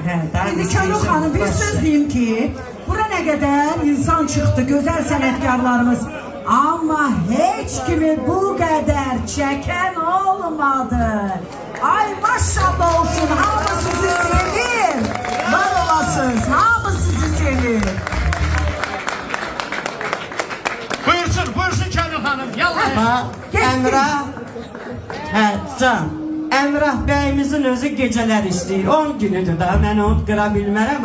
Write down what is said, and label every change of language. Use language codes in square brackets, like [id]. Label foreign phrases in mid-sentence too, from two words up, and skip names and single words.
[az] İndi Könül xanım bir söz deyim ki, [tr] bura ne kadar insan çıktı, güzel sanatkarlarımız. Ama hiç kimi bu kadar çeken olmadı. [az] Ay maşallah olsun, hamı sizi sevir. Var olasınız, hamı sizi sevir. [tr] Buyursun Könül hanım, yallah. [az] Emrah, can. Emrah bəyimizin özü gecələr istəyir. 10 günüdür da, mən onu qıra bilmərəm.